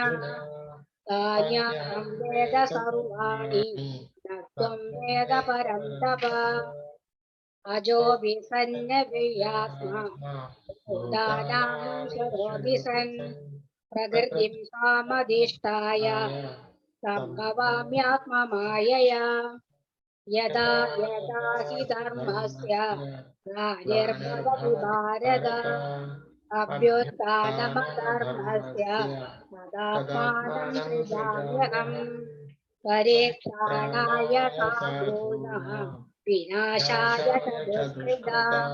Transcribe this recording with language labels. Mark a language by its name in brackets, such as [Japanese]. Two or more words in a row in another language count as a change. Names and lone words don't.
[Sanskrit] താന്യഹം വേദ സർവാണി ന ത്വം വേദ പരം തപ. അജോऽപി സന്നവ്യാത്മാ ഭൂതാനാമീശ്വരോऽപി സൻ. പ്രകൃതിം താമധിഷ്ഠായ സംഭവാമ്യാത്മമായയാ. യഥാ യഥാ ഹി ധർമ്മസ്യ ഗ്ലാനിർഭവതി ഭാരത. അഭ്യുത്ഥാനമധർമ്മസ്യ തദാത്മാനം സൃജാമ്യഹം. പരിത്രാണായ സാധൂനാം വിനാശായ ച ദുഷ്കൃതാം.